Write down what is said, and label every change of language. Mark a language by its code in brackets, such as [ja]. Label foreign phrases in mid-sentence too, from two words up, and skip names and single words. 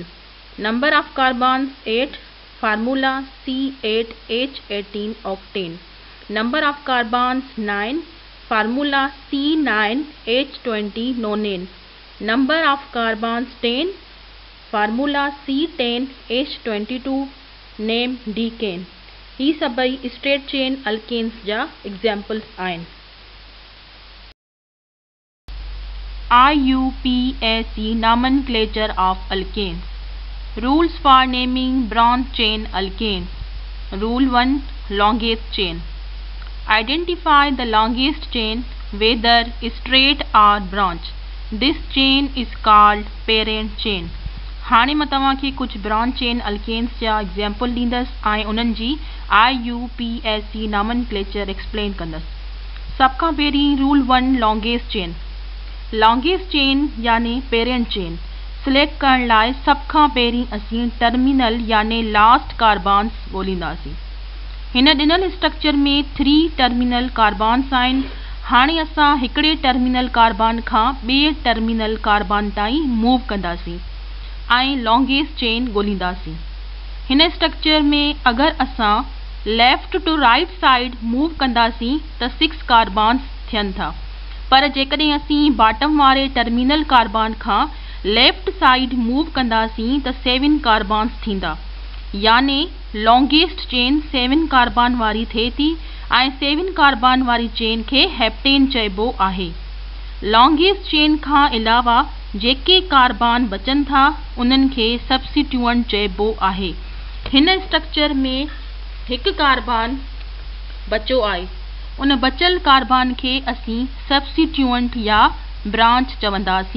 [en] Number of carbons 8, formula C8H18 octane. Number of carbons 9, formula C9H20 nonane. Number of carbons 10, formula C10H22 name decane. [sd] ही सभई [en] straight chain alkanes [sd] जा एग्जाम्पल्स आहिनि. [en] IUPAC nomenclature of alkanes. Rules for naming branch chain alkanes. Rule 1. Longest chain. Identify the longest chain, whether straight or branch. This chain is called parent chain. [sd] हाणे मां तव्हांखे कुझु [en] branch chain alkanes [sd] जा एग्जाम्पल ॾींदसि ऐं उन्हनि जी [en] IUPAC nomenclature explain [sd] कंदसि। सभ खां पहिरीं [en] Rule 1 longest chain. Longest chain [sd] यानी [en] parent chain select [sd] करण लाइ सभ खां पहिरीं असीं टर्मिनल यानी [en] last carbons [sd] ॻोल्हींदासीं। हिन ॾिनल स्ट्रक्चर में [en] 3 terminal carbons [sd] आहिनि। हाणे असां हिकिड़े [en] terminal carbon [sd] खां ॿिए [en] terminal carbon [sd] ताईं मूव कंदासीं ऐं [en] longest chain [sd] ॻोल्हींदासीं। हिन स्ट्रक्चर में अगरि असां [en] left to right side move [sd] कंदासीं त 6 कार्बन्स थियनि था, पर जेकॾहिं असीं बॉटम वारे [en] terminal carbon [sd] खां [en] left side move [sd] कंदासीं त 7 कार्बन्स थींदा, यानी [en] longest chain [sd] 7 कार्बन वारी थिए थी ऐं 7 कार्बन वारी चेन खे हेप्टेन चइबो आहे। [en] longest chain [sd] खां अलावा जेके कार्बन बचनि था उन्हनि खे सब्स्टिट्यूएंट चइबो आहे। हिन स्ट्रक्चर में हिकु कार्बन बचो आहे, उन बचियल कार्बन खे असीं सब्स्टिट्यूएंट या ब्रांच चवंदासीं।